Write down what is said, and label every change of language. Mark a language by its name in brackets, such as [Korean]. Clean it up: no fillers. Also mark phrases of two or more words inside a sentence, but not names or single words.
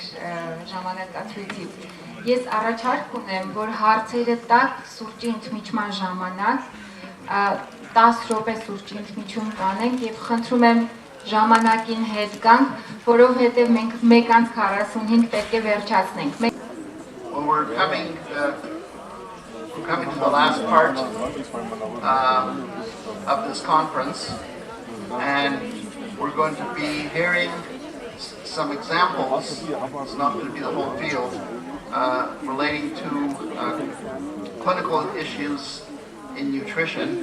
[Armenian] ժամանակացույցից, ես առաջարկ ունեմ, որ հարցերը տակ սուրճի ընդմիջման ժամանակ 10 րոպե սուրճի ընդմիջում կանենք եւ խնդրում եմ ժամանակին հետ գանք, որովհետեւ մենք 1:45 պետք է վերջացնենք։ [English] Well, we're coming to the last part of this conference, and we're going to be hearing some examples, it's not going to be the whole field, relating to clinical issues in nutrition.